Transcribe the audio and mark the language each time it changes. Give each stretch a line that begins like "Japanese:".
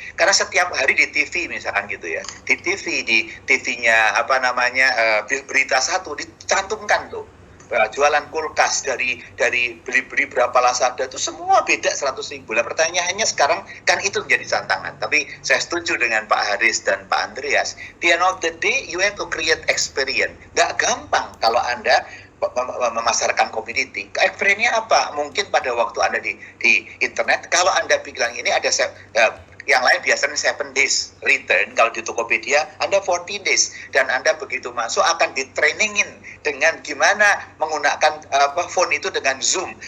Indonesian: Karena setiap hari di TV misalkan gitu ya. Di TV-nya berita satu dicantumkan tuh. Jualan kulkas dari beli berapa Lazada itu semua beda 100.000. Nah, pertanyaannya sekarang kan itu menjadi tantangan. Tapi saya setuju dengan Pak Haris dan Pak Andreas.
English: The end of the day, you have to create experience.
Indonesian: Gak gampang kalau Anda memasarkan komoditi. Experience-nya apa? Mungkin pada waktu Anda di internet, kalau Anda bilang ini ada yang lain biasanya
English: 7 days return,
Indonesian: kalau di Tokopedia Anda
English: 14 days,
Indonesian: dan Anda begitu masuk akan ditrainingin dengan gimana menggunakan phone itu dengan Zoom.